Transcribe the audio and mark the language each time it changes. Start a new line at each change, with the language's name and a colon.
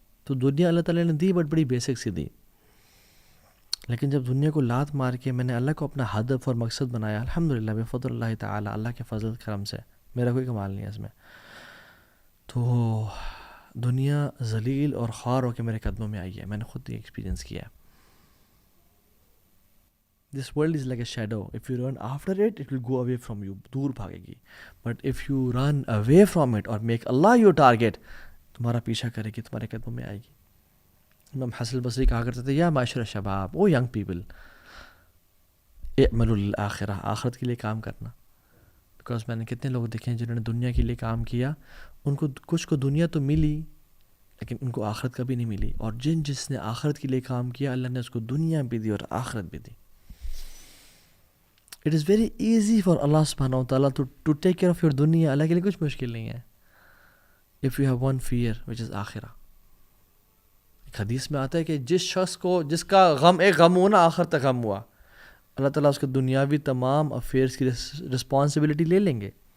Urdu: تو دنیا اللہ تعالیٰ نے دی، بٹ بڑی بیسک سی دی. لیکن جب دنیا کو لات مار کے میں نے اللہ کو اپنا ہدف اور مقصد بنایا، الحمدللہ بفضل اللہ تعالیٰ، اللہ کے فضل کرم سے، میرا کوئی کمال نہیں ہے اس میں، تو دنیا ذلیل اور خوار ہو کے میرے قدموں میں آئی ہے. میں نے خود یہ ایکسپیرینس کیا ہے.
English: This world is like a shadow. If you run after it, it will go away from you.
Urdu: دور بھاگے گی.
English: But if you run away from it or make Allah your target,
Urdu: تمہارا پیچھا کرے گی، تمہارے قدموں میں آئے گی. امام حسن البصری کہا کرتے تھے،
Arabic: یا معاشر الشباب،
English: او young people,
Arabic: اعملوا للآخرہ،
Urdu: آخرت کے لیے کام کرنا. بیکاز میں نے کتنے لوگ دیکھے ہیں جنہوں نے دنیا کے لیے کام کیا، ان کو کچھ کو دنیا تو ملی لیکن ان کو آخرت کبھی نہیں ملی. اور جس نے آخرت کے لیے کام کیا، اللہ نے اس کو دنیا بھی دی اور آخرت بھی دی.
English: It is very easy for Allah subhanahu wa ta'ala to take care of your dunya.
Urdu: اللہ کے لیے کچھ مشکل نہیں ہے.
English: If you have one fear, which is
Urdu: آخرہ. ایک حدیث میں آتا ہے کہ جس شخص کو جس کا غم ایک غم ہوا نا آخر تک غم ہوا، اللہ تعالیٰ اس کے دنیاوی تمام افیئرس کی رسپانسبلٹی لے لیں گے.